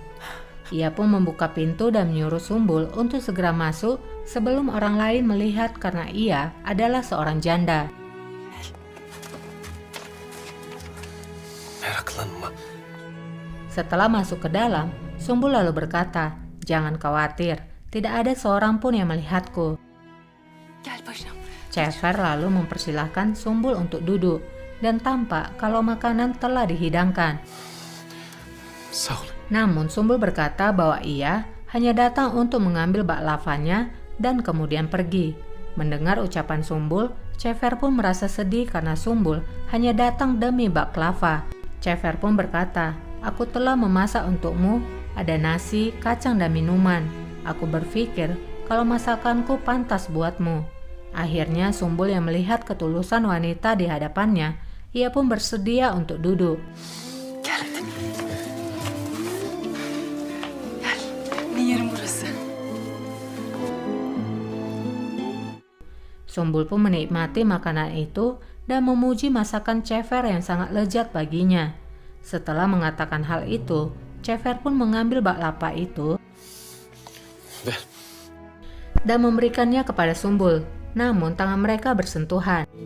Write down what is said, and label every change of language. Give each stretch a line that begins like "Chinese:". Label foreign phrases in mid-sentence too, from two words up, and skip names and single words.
Indonesian: Ia pun membuka pintu dan menyuruh Sumbul untuk segera masuk sebelum orang lain melihat karena ia adalah seorang janda.
Turkish: Meraklanma.
Indonesian: Setelah masuk ke dalam, Sumbul lalu berkata, jangan khawatir, tidak ada seorang pun yang melihatku.
Turkish: gel paşam.
Indonesian: Cehver lalu mempersilahkan Sumbul untuk duduk dan tampak kalau makanan telah dihidangkan.
Turkish: Sağ ol.
Indonesian: Namun Sumbul berkata bahwa ia hanya datang untuk mengambil baklavanya dan kemudian pergi. Mendengar ucapan Sumbul, Cehver pun merasa sedih karena Sumbul hanya datang demi baklava. Cehver pun berkata, aku telah memasak untukmu, ada nasi, kacang dan minuman. Aku berpikir kalau masakanku pantas buatmu. Akhirnya Sumbul yang melihat ketulusan wanita di hadapannya, ia pun bersedia untuk duduk.
Turkish: Gel hadi. Gel. Senin yerin burası.
Indonesian: Sumbul pun menikmati makanan itu dan memuji masakan Cefer yang sangat lezat baginya. Setelah mengatakan hal itu, Cefer pun mengambil bak lapa itu
Turkish: Ver.
Indonesian: dan memberikannya kepada Sumbul. Namun tangan mereka bersentuhan.